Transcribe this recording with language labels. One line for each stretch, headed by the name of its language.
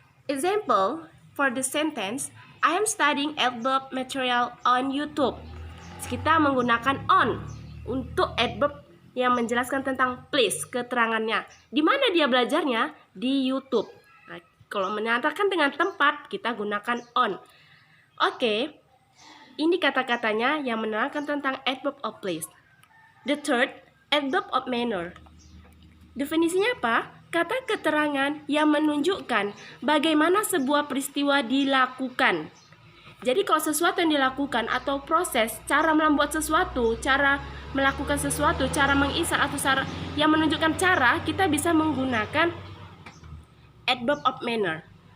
English: Example for the sentence, I am studying adverb material on YouTube.
Indonesian: Kita menggunakan on untuk adverb yang menjelaskan tentang place, keterangannya. Di mana dia belajarnya? Di YouTube. Nah, kalau menyatakan dengan tempat, kita gunakan on. Oke, ini kata-katanya yang menerangkan tentang adverb of place.
English: The third, adverb of manner.
Indonesian: Definisinya apa? Kata keterangan yang menunjukkan bagaimana sebuah peristiwa dilakukan. Jadi kalau sesuatu yang dilakukan atau proses, cara membuat sesuatu, cara melakukan sesuatu, cara mengisar atau cara yang menunjukkan cara, kita bisa menggunakan adverb of manner.